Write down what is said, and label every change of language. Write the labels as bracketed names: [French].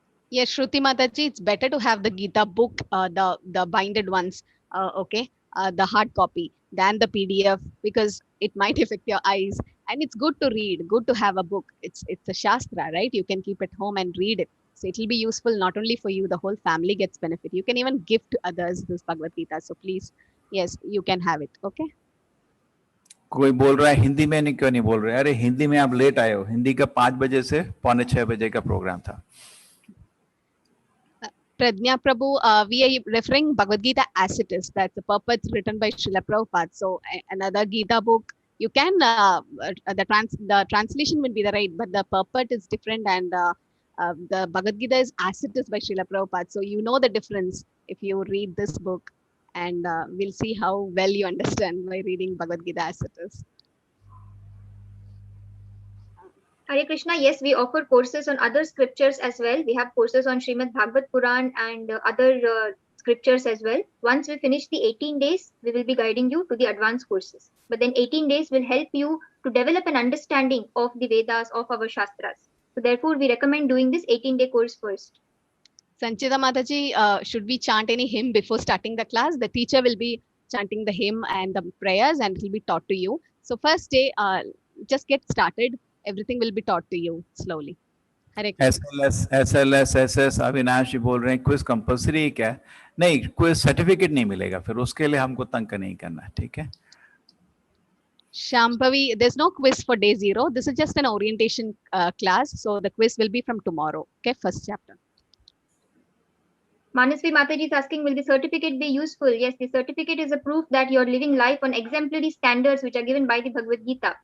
[English] Yes, Shruti Mataji, it's better to have the Gita book, the binded ones, okay, the hard copy than the PDF because it might affect your eyes. And it's good to read, good to have a book. It's a Shastra, right? You can keep it home and read it. So it will be useful not only for you, the whole family gets benefit. You can even give to others this Bhagavad Gita. So please, yes, you can have it, okay? [Hindi] कोई बोल रहा है हिंदी में नहीं, क्यों नहीं बोल रहे? अरे हिंदी में आप लेट आए हो. हिंदी का 5 बजे से 5:45 बजे का प्रोग्राम था. [English] Prajna Prabhu, we are referring Bhagavad Gita as it is. That's the purpose written by Srila Prabhupada. So another Gita book, you can the translation will be the right, but the purport is different, and the Bhagavad Gita is as it is by Srila Prabhupada. So you know the difference if you read this book, and we'll see how well you understand by reading Bhagavad Gita as it is. Hare Krishna, yes, we offer courses on other scriptures as well. We have courses on Srimad Bhagavad Puran and other scriptures as well. Once we finish the 18 days, we will be guiding you to the advanced courses. But then 18 days will help you to develop an understanding of the Vedas, of our Shastras. So therefore, we recommend doing this 18-day course first. Sanchita Mataji, should we chant any hymn before starting the class? The teacher will be chanting the hymn and the prayers, and it will be taught to you. So first day, just get started. Everything will be taught to you slowly. Hare Krishna. [Hindi] SLS SS Avinash जी बोल रहे हैं quiz compulsory क्या है? नहीं, quiz certificate नहीं मिलेगा, फिर उसके लिए हमको तंग नहीं करना, ठीक है? [English] Shambhavi, there's no quiz for day 0. This is just an orientation class. So the quiz will be from tomorrow. Okay, first chapter. Manasvi Mataji is asking, will the certificate be useful? Yes, the certificate is a proof that you're living life on exemplary standards which are given by the Bhagavad Gita.